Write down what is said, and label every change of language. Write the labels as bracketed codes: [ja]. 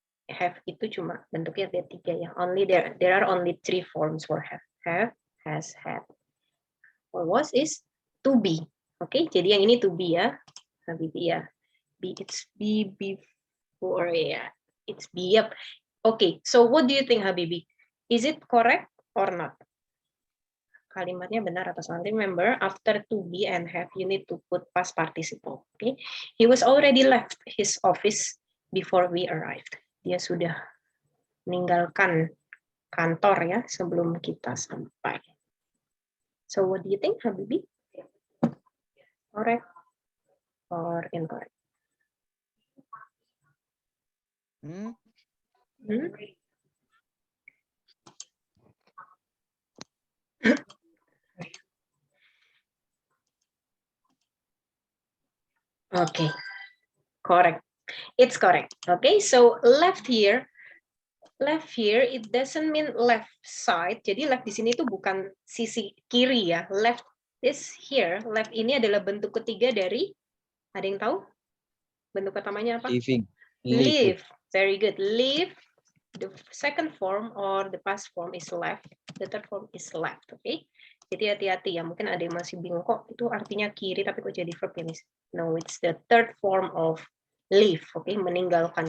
[id] Have itu cuma bentuknya ada 3 ya. [en] Only there are only 3 forms for have. Have, has, had. For was is to be. [id] Oke, jadi yang ini to be ya. [en] Habibi ya. Be, it's be before ya. It's be up. Okay, so what do you think, Habibi? Is it correct or not? [id] Kalimatnya benar atau salah? [en] Remember, after to be and have, you need to put past participle. Okay, he was already left his office before we arrived. [id] Dia sudah meninggalkan kantor ya sebelum kita sampai. [en] So what do you think, Habibi? Correct or incorrect? Okay, correct. It's correct. Okay, so left here, it doesn't mean left side. [id] Jadi left di sini itu bukan sisi kiri ya. [en] Left is here. [id] Left ini adalah bentuk ketiga dari, ada yang tahu? Bentuk pertamanya apa? [en] Living. Live. Very good. Live. The second form or the past form is left. The third form is left. Okay. [id] Jadi hati-hati ya, mungkin ada yang masih bingung kok itu artinya kiri tapi kok jadi verb ya, Miss. [en] No, it's the third form of leave, oke, meninggalkan.